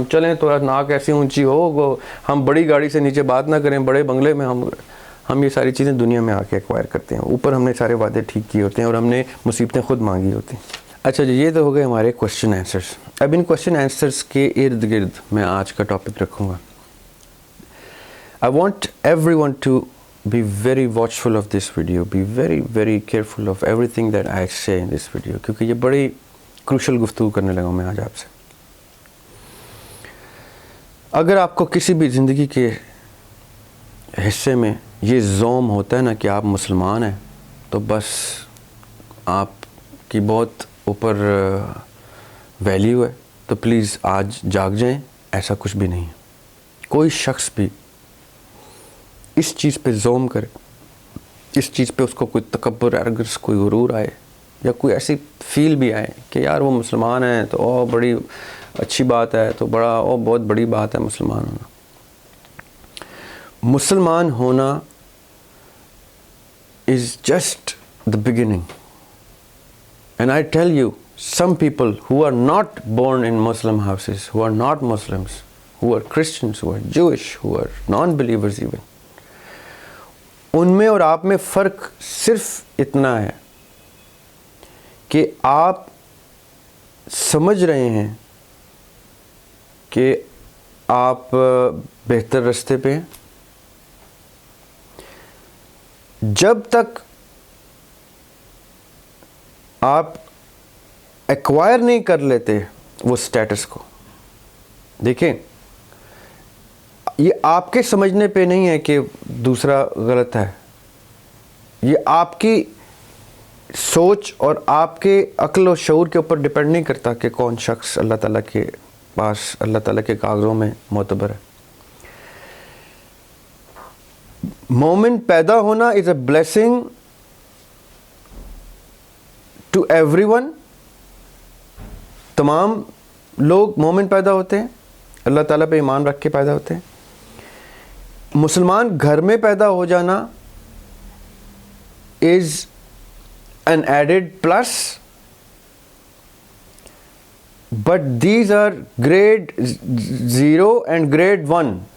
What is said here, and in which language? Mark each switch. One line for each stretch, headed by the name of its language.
Urdu: ہم چلیں تو ناک ایسی اونچی ہو, ہم بڑی گاڑی سے نیچے بات نہ کریں, بڑے بنگلے میں ہم یہ ساری چیزیں دنیا میں آ کے ایکوائر کرتے ہیں. اوپر ہم نے سارے وعدے ٹھیک کیے ہوتے ہیں اور ہم نے مصیبتیں خود مانگی ہوتی ہیں. اچھا جی, یہ تو ہو گئے ہمارے کوشچن آنسرس. اب ان کوشچن آنسرس کے ارد گرد میں آج کا ٹاپک رکھوں گا.
English: I want everyone to be very watchful of this video, be very very careful of everything that I say in this video,
Urdu: کیونکہ یہ بڑی کروشل گفتگو کرنے لگا ہوں میں آج آپ سے. اگر آپ کو کسی بھی زندگی کے حصے میں یہ زوم ہوتا ہے نا کہ آپ مسلمان ہیں, تو بس آپ کی بہت اوپر ویلیو ہے, تو پلیز آج جاگ جائیں. ایسا کچھ بھی نہیں ہے. کوئی شخص بھی اس چیز پہ زوم کرے, اس چیز پہ اس کو کوئی تکبر, ارگس, کوئی غرور آئے, یا کوئی ایسی فیل بھی آئے کہ یار وہ مسلمان ہیں تو بڑی اچھی بات ہے, تو بہت بڑی بات ہے مسلمان ہونا. مسلمان ہونا
English: is just the beginning. And I tell you, some people who are not born in Muslim houses, who are not Muslims, who are Christians, who are Jewish, who are non-believers even,
Urdu: ان میں اور آپ میں فرق صرف اتنا ہے کہ آپ سمجھ رہے ہیں کہ آپ بہتر راستے پہ ہیں. جب تک آپ ایکوائر نہیں کر لیتے وہ سٹیٹس کو, دیکھیں یہ آپ کے سمجھنے پہ نہیں ہے کہ دوسرا غلط ہے, یہ آپ کی سوچ اور آپ کے عقل و شعور کے اوپر ڈپینڈ نہیں کرتا کہ کون شخص اللہ تعالیٰ کے پاس اللہ تعالیٰ کے کاغذوں میں معتبر ہے. مومن پیدا ہونا
English: Is a blessing to every one.
Urdu: تمام لوگ مومن پیدا ہوتے ہیں, اللہ تعالیٰ پہ ایمان رکھ کے پیدا ہوتے ہیں. مسلمان گھر میں پیدا ہو جانا
English: Is an added plus, but these are grade 0 and grade 1.